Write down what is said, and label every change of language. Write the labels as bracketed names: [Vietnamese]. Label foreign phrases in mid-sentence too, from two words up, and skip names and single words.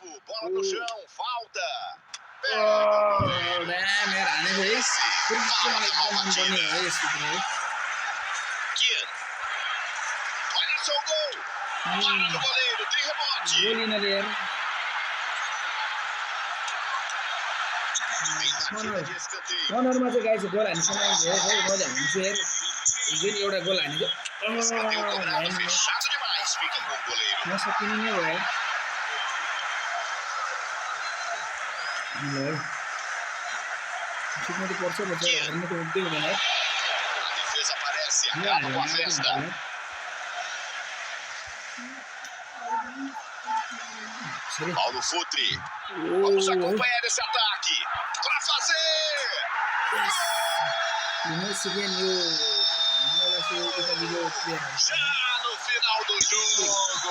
[Portuguese] Bola no chão. Falta. Kian. Olha só o gol. Para do goleiro. Tem rebote. Tentativa de escanteio. [Nepali] कर्नरमा चाहिँ गाइस गोल हानिसम्म मजा हुन्छ यार जुन एउटा गोल हानेको [Portuguese] Escanteio cobrado fechado demais. Fica com o goleiro. [Nepali] नसकिने नै भयो ठिकमा त पर्छ बच्चा हार्नु त हुँदै हुँदैन [Portuguese] A defesa aparece. Acaba com a festa. Paulo Futre. Vamos acompanhar esse ataque. Para fazer. Já no final do jogo.